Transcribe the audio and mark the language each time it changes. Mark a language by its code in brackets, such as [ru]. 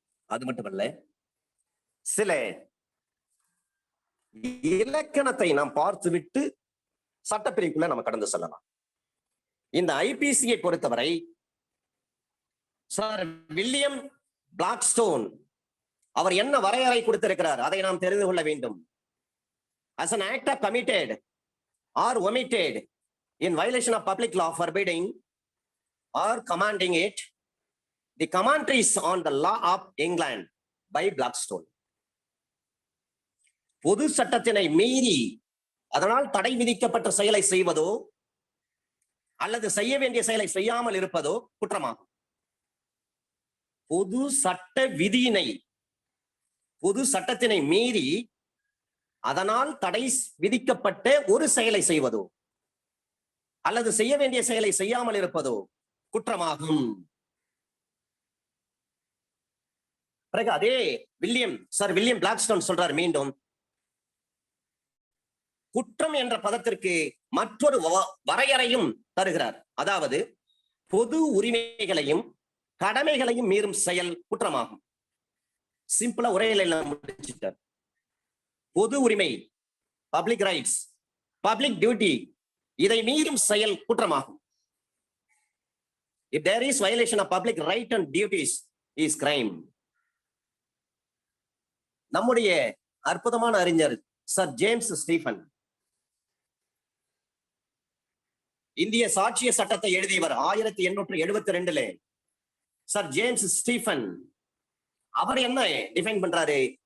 [ta] அது மட்டுமல்ல, சில இலக்கணத்தை நாம் பார்த்துவிட்டு சட்டப்பிரிவுக்குள்ள நம்ம கடந்து செல்லலாம். இந்த ஐபிசியை பொறுத்தவரை சார் வில்லியம் பிளாக்ஸ்டோன் அவர் என்ன வரையறை கொடுத்திருக்கிறார் அதை நாம் தெரிந்து கொள்ள வேண்டும். [en] as an act of committed or omitted in violation of public law forbidding or commanding it, the commentaries on the law of England by Blackstone. [ta] பொது சட்டத்தினை மீறி அதனால் தடை விதிக்கப்பட்ட செயலை செய்வதோ அல்லது செய்ய வேண்டிய செயலை செய்யாமல் இருப்பதோ குற்றமாகும். பொது சட்ட விதியினை, பொது சட்டத்தினை மீறி அதனால் தடை விதிக்கப்பட்ட ஒரு செயலை செய்வதோ அல்லது செய்ய வேண்டிய செயலை செய்யாமல் இருப்பதோ குற்றமாகும். பிறகு அதே வில்லியம் பிளாக்ஸ்டோன் சொல்றார் மீண்டும், குற்றம் என்ற பதத்திற்கு மற்றொரு வரையறையும் தருகிறார். அதாவது பொது உரிமைகளையும் கடமைகளையும் மீறும் செயல் குற்றமாகும். சிம்பிளா உரையில முடிச்சிட்டார். பொது உரிமை, பப்ளிக் ரைட்ஸ், பப்ளிக் டியூட்டி, இதை மீறும் செயல் குற்றமாகும். [en] If there is violation of public right and duties is crime. [ta] நம்முடைய அற்புதமான அறிஞர் சர் ஜேம்ஸ் ஸ்டீஃபன், இந்திய சாட்சிய சட்டத்தை எழுதியவர் 1872. சர் ஜேம்ஸ் ஸ்டீஃபன் அவர் என்ன டிஃபைன் பண்றாரு?